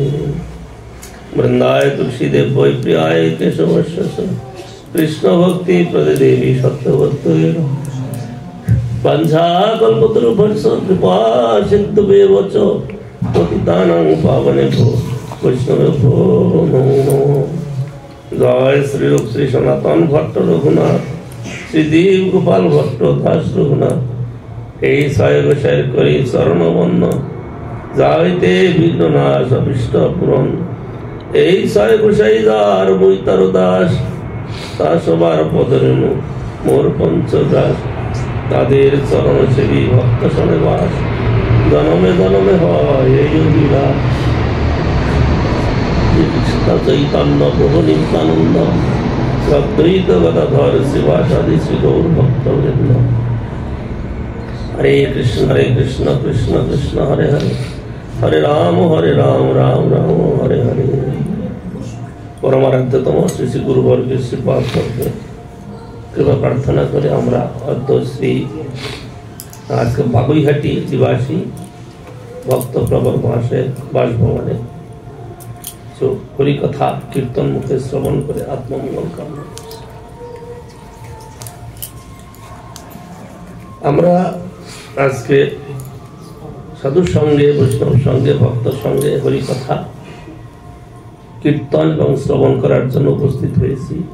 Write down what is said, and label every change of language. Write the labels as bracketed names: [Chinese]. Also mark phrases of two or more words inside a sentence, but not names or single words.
[Sanskrit] वृंदाय तुलसीदेव वै प्रियाय केशवस्य कृष्ण भक्ति प्रदे देवी सत्यवत्ते पंचाकल्पतरुभ्यश्च कृपा सिन्धुभ्येव च पतितानां पावनेभ्यो वैष्णवेभ्यो नमो नमः। [Bangla] জয় শ্রী রূপ শ্রী সনাতন ভট্ট রঘুনাথ শ্রী দেব গোপাল ভট্ট দাস রঘুনাথ এই ছয় গোসাইয়ের করি চরণ বন্ধ যাইতে বিঘ্ননাশ অভিষ্ট পূরণ। এই ছয় গোসাই যার বৈতার দাস তা সবার পদরেণু মোর পঞ্চদাস তাদের চরণ সেবী ভক্ত শনে বাস জনমে জনমে হয় এই অভিলাষ। কৃষ্ণ চৈতন্য প্রভু নিত্যানন্দ অদ্বৈত গদাধর শিবাসাদি শ্রী গৌর ভক্তবৃন্দ। [Sanskrit] हरे कृष्ण कृष्ण कृष्ण हरे हरे हरे राम राम राम हरे हरे। [Bangla] পরমারাধ্যতম শ্রী শ্রী গুরুবর্গের শ্রীপাদ করতে কৃপা প্রার্থনা করে আমরা অদ্যশ্রী আজকে বাগুইহাটি নিবাসী ভক্ত প্রবর মাসে বাসভবনে হরিকথা কীর্তন মুখে শ্রবণ করে আত্মমঙ্গল কামনা। আমরা আজকে সাধুর সঙ্গে বৈষ্ণব সঙ্গে ভক্তর সঙ্গে হরিকথা কীর্তন এবং শ্রবণ করার জন্য উপস্থিত হয়েছি।